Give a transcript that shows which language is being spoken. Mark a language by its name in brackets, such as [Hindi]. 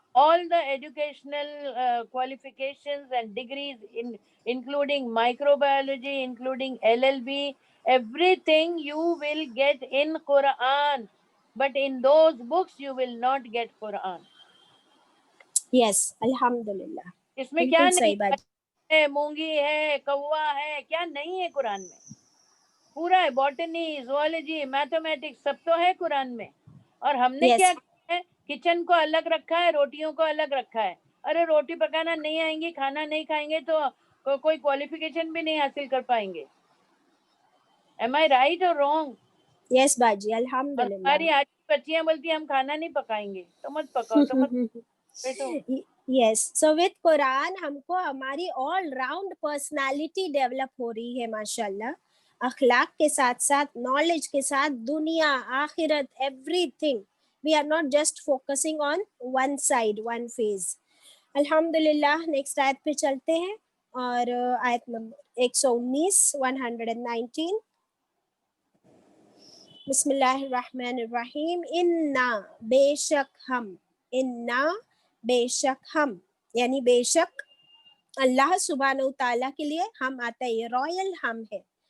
[English] All the educational qualifications and degrees, including microbiology, including LLB, everything you will get in Quran. But in those books, you will not get Quran. Yes, Alhamdulillah. [Hindi] इसमें क्या नहीं है, मूंगी है, कौवा है, क्या नहीं है कुरान में? पूरा है, बॉटनी, ज़ूलॉजी, मैथमेटिक्स, सब तो है कुरान में। और हमने क्या किया है, किचन को अलग रखा है, रोटियों को अलग रखा है। अरे रोटी पकाना नहीं आएंगी, खाना नहीं खाएंगे तो कोई क्वालिफिकेशन भी नहीं हासिल कर पाएंगे। [English] Am I right or wrong? [Hindi] Yes बाजी, अल्हम्दुलिल्लाह। हमारी आज बच्चियां बोलती हम खाना नहीं पकाएंगे, तो मत पकाओ, तो मत [English] Yes, so with [Hindi] Quran हमको हमारी ऑल राउंड पर्सनालिटी डेवलप हो रही है माशाल्लाह, अखलाक के साथ साथ, नॉलेज के साथ, दुनिया, आखिरत, everything. [English] We are not just focusing on one side, one phase. [Arabic] अल्हम्दुलिल्लाह। [Hindi] नेक्स्ट आयत पे चलते हैं, और आयत नंबर 119, 119। बिस्मिल्लाहिर्रहमानिर्रहीम। इन्ना, बेशक हम, इन्ना बेशक हम, यानी बेशक अल्लाह सुब्हानहू ताला के लिए हम आता है, ये रॉयल हम है।